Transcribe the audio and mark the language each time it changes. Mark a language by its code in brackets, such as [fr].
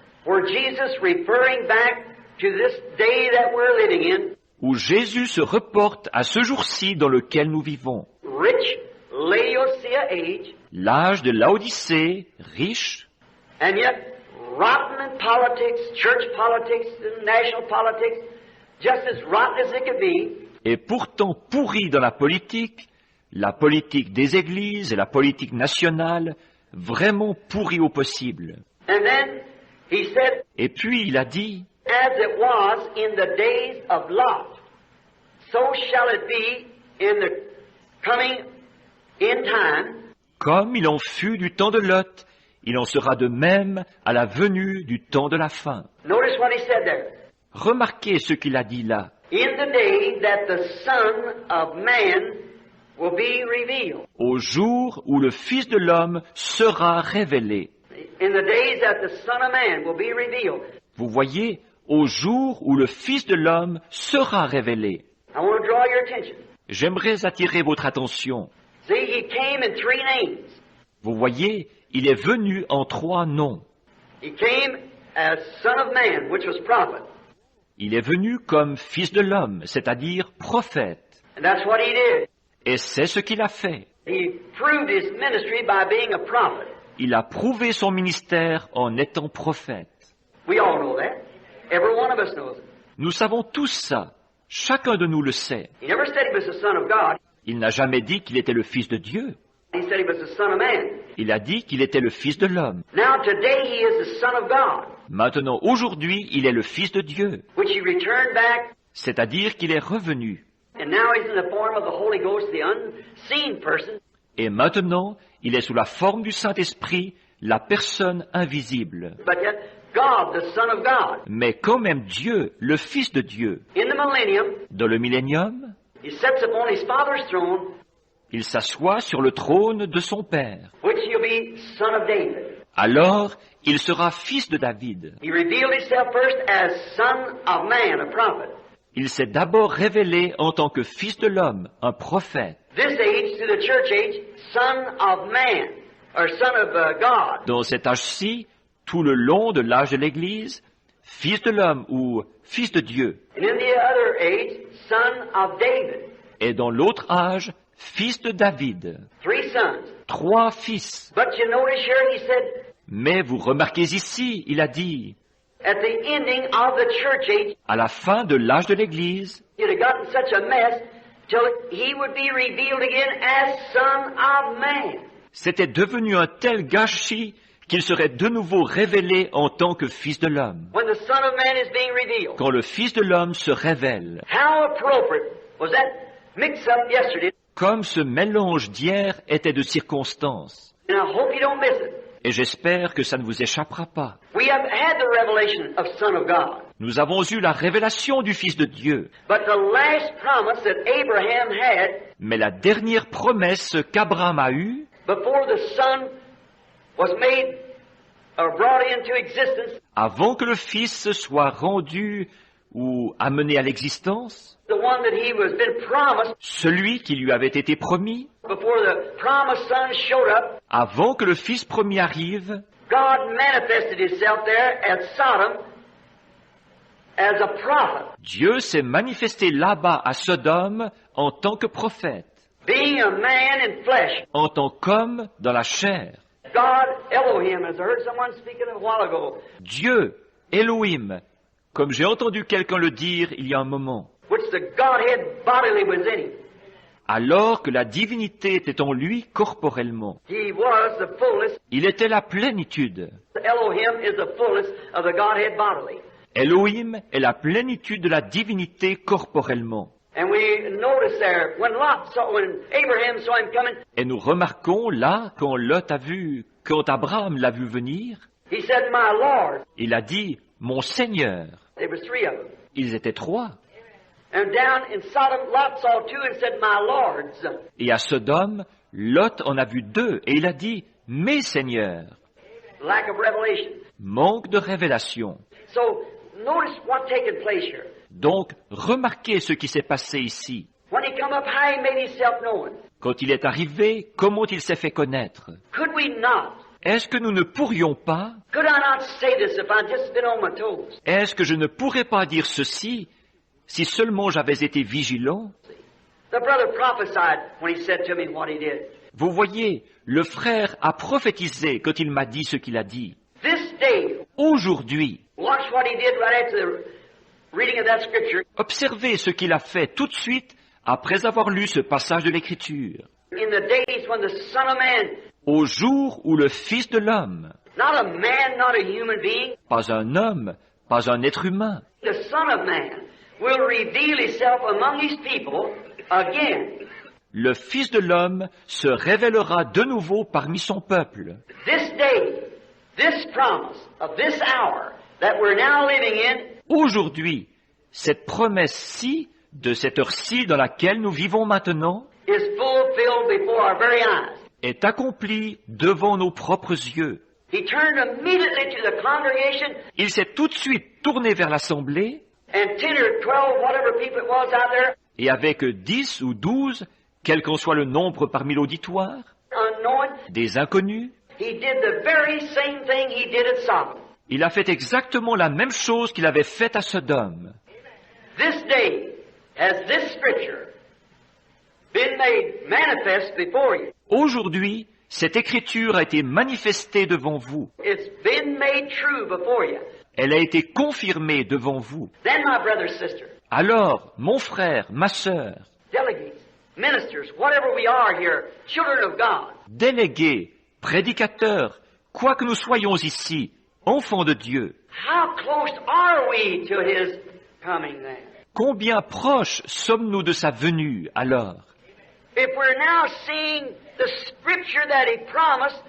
[en] where Jesus referring back to this day that we're living in, [fr] où Jésus se reporte à ce jour-ci dans lequel nous vivons. [en] rich Laodicea age, [fr] L'âge de Laodicée, riche, [en] and yet rotten in politics, church politics, and national politics, just as rotten as it could be. [fr] et pourtant pourri dans la politique des églises et la politique nationale, vraiment pourri au possible. [en] And then he said, [fr] Et puis il a dit, [en] as it was in the days of Lot, so shall it be in the coming in time. [fr] comme il en fut du temps de Lot, il en sera de même à la venue du temps de la fin. [en] Notice what he said there. [fr] Remarquez ce qu'il a dit là. [en] In the day that the Son of Man will be revealed. [fr] Au jour où le Fils de l'homme sera révélé. [en] In the days that the Son of Man will be revealed. [fr] Vous voyez, au jour où le Fils de l'homme sera révélé. [en] I want to draw your attention. [fr] J'aimerais attirer votre attention. [en] See, he came in 3 names. [fr] Vous voyez, il est venu en 3 noms. [en] He came as Son of Man, which was prophet. [fr] Il est venu comme Fils de l'homme, c'est-à-dire prophète. [en] And that's what he did. [fr] Et c'est ce qu'il a fait. [en] He proved his ministry by being a prophet. [fr] Il a prouvé son ministère en étant prophète. [en] We all know that. Every one of us knows it. [fr] Nous savons tous ça. Chacun de nous le sait. [en] He never said he was the Son of God. [fr] Il n'a jamais dit qu'il était le Fils de Dieu. [en] He said he was the Son of Man. [fr] Il a dit qu'il était le Fils de l'homme. [en] Now today he is the Son of God, [fr] Maintenant, aujourd'hui, il est le Fils de Dieu. [en] which he returned back, [fr] C'est-à-dire qu'il est revenu. [en] and now he's in the form of the Holy Ghost, the unseen person. [fr] Et maintenant, il est sous la forme du Saint-Esprit, la personne invisible. [en] But yet God, the Son of God. [fr] mais quand même Dieu, le Fils de Dieu. [en] In the millennium, [fr] Dans le millénium, [en] he sits upon his Father's throne, [fr] il s'assoit sur le trône de son Père. [en] which he'll be Son of David. [fr] Alors, il sera fils de David. [en] He revealed himself first as Son of Man, a prophet. [fr] Il s'est d'abord révélé en tant que fils de l'homme, un prophète. [en] This age, to the church age, Son of Man, or Son of God. [fr] Dans cet âge-ci, tout le long de l'âge de l'Église, fils de l'homme ou fils de Dieu. [en] And in the other age, Son of David. [fr] Et dans l'autre âge, fils de David. [en] 3 sons. [fr] 3 fils. [en] But you notice here, he said, [fr] Mais vous remarquez ici, il a dit, [en] at the ending of the church age, [fr] à la fin de l'âge de l'Église, [en] it had gotten such a mess till he would be revealed again as Son of Man. [fr] c'était devenu un tel gâchis qu'il serait de nouveau révélé en tant que fils de l'homme. [en] When the Son of Man is being revealed. [fr] Quand le fils de l'homme se révèle, [en] How appropriate was that mix-up yesterday? [fr] comme ce mélange d'hier était de circonstances. [en] And I hope you don't miss it. [fr] Et j'espère que ça ne vous échappera pas. [en] We have had the revelation of Son of God. [fr] Nous avons eu la révélation du Fils de Dieu. [en] But the last promise that Abraham had [fr] Mais la dernière promesse qu'Abraham a eue, [en] before the Son was made or brought into existence, [fr] avant que le Fils soit rendu ou amené à l'existence, [en] the one that he was been promised [fr] celui qui lui avait été promis, [en] before the promised Son showed up, [fr] avant que le Fils promis arrive, [en] God manifested himself there at Sodom as a prophet, [fr] Dieu s'est manifesté là-bas à Sodome en tant que prophète, [en] being a man in flesh. [fr] en tant qu'homme dans la chair. [en] God, Elohim, as I heard someone speaking a while ago, [fr] Dieu, Elohim, comme j'ai entendu quelqu'un le dire il y a un moment, [en] which the Godhead bodily was in him. [fr] alors que la divinité était en lui corporellement. [en] He was the fullness. [fr] Il était la plénitude. [en] Elohim is the fullness of the Godhead bodily. [fr] Elohim est la plénitude de la divinité corporellement. [en] And we notice there, when Abraham saw him coming, [fr] Et nous remarquons là, quand Abraham l'a vu venir, [en] he said, My Lord. [fr] il a dit, mon Seigneur. [en] There was 3 of them. [fr] Ils étaient 3. [en] And down in Sodom, Lot saw 2 and said, My Lords. [fr] Et à Sodome, Lot en a vu 2 et il a dit, mes seigneurs. [en] Lack of revelation. [fr] Manque de révélation. [en] So, notice what's taking place here. [fr] Donc, remarquez ce qui s'est passé ici. [en] When he come up high, he made himself known. [fr] Quand il est arrivé, comment il s'est fait connaître? [en] Could we not? [fr] Est-ce que nous ne pourrions pas? [en] Could I not say this if I'd just been on my toes? [fr] Est-ce que je ne pourrais pas dire ceci si seulement j'avais été vigilant? [en] The brother prophesied when he said to me what he did. [fr] Vous voyez, le frère a prophétisé quand il m'a dit ce qu'il a dit. [en] This day, [fr] Aujourd'hui, [en] watch what he did right after the reading of that scripture. [fr] observez ce qu'il a fait tout de suite après avoir lu ce passage de l'Écriture. [en] In the days when the Son of Man, [fr] Au jour où le Fils de l'homme, [en] not a man, not a human being, [fr] pas un homme, pas un être humain, [en] the Son of Man will reveal himself among his people again. [fr] le Fils de l'homme se révélera de nouveau parmi son peuple. [en] This day, this promise of this hour that we're now living in [fr] Aujourd'hui, cette promesse-ci, de cette heure-ci dans laquelle nous vivons maintenant, [en] is fulfilled before our very eyes. [fr] est accomplie devant nos propres yeux. [en] He turned immediately to the congregation [fr] Il s'est tout de suite tourné vers l'assemblée [en] and 10 or 12, whatever people it was out there, [fr] et avec 10 ou 12, quel qu'en soit le nombre parmi l'auditoire, [en] unknowing, [fr] des inconnus, [en] he did the very same thing he did at Sodom. [fr] il a fait exactement la même chose qu'il avait faite à Sodome. [en] This day has this scripture been made manifest before you. [fr] Aujourd'hui, cette écriture a été manifestée devant vous. [en] It's been made true before you. [fr] Elle a été confirmée devant vous. [en] Then, my brother, sister, [fr] Alors, mon frère, ma sœur, [en] delegates, ministers, whatever we are here, children of God, [fr] délégués, prédicateurs, quoi que nous soyons ici, enfants de Dieu, [en] how close are we to His coming then? [fr] combien proches sommes-nous de sa venue alors? [en] If we're now seeing the scripture that He promised,